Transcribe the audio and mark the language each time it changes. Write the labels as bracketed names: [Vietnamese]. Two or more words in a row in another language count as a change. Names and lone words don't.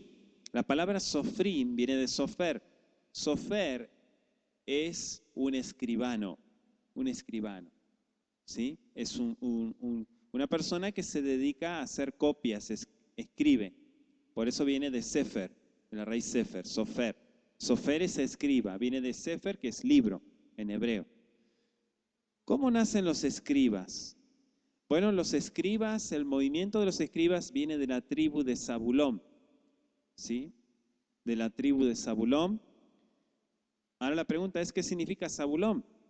[Spanish] La palabra sofrim viene de sofer. Sofer es un escribano. ¿Sí? Es una persona que se dedica a hacer copias, escribe. Por eso viene de sefer, de la raíz sefer, sofer. Sofer es escriba, viene de sefer, que es libro en hebreo. ¿Cómo nacen los escribas? Bueno, los escribas, el movimiento de los escribas viene de la tribu de Zabulón, ¿sí? De la tribu de Zabulón. Ahora la pregunta es, ¿qué significa Zabulón?